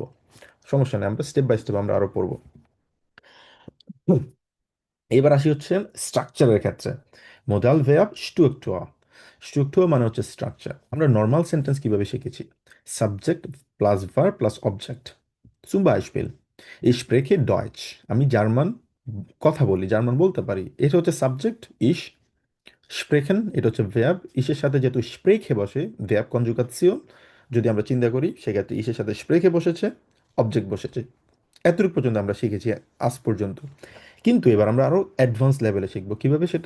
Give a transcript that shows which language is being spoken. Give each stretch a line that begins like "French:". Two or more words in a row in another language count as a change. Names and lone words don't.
Bangla: সমস্যা নেই, আমরা
English: step by step
Bangla: আমরা আরো পড়বো। হুম। এবার আসি হচ্ছে স্ট্রাকচারের ক্ষেত্রে।
German: Modal Verb Struktur.
Bangla: স্ট্রুকচার মানে হচ্ছে স্ট্রাকচার। আমরা নর্মাল সেন্টেন্স কিভাবে শিখেছি?
English: subject plus verb plus object.
German: zum Beispiel ich spreche Deutsch,
Bangla: আমি জার্মান কথা বলি, জার্মান বলতে পারি, এটা হচ্ছে সাবজেক্ট ich। স্প্রেখেন এটা হচ্ছে ভেয়াব, ইসের সাথে যেহেতু স্প্রেখে বসে,
German: Verb Konjugation,
Bangla: যদি আমরা চিন্তা করি সেক্ষেত্রে ইসের সাথে স্প্রেখে বসেছে, অবজেক্ট বসেছে। এতটুকু পর্যন্ত আমরা শিখেছি আজ পর্যন্ত। কিন্তু এবার আমরা আরো
English: advance level
Bangla: শিখবো, কিভাবে সেটা?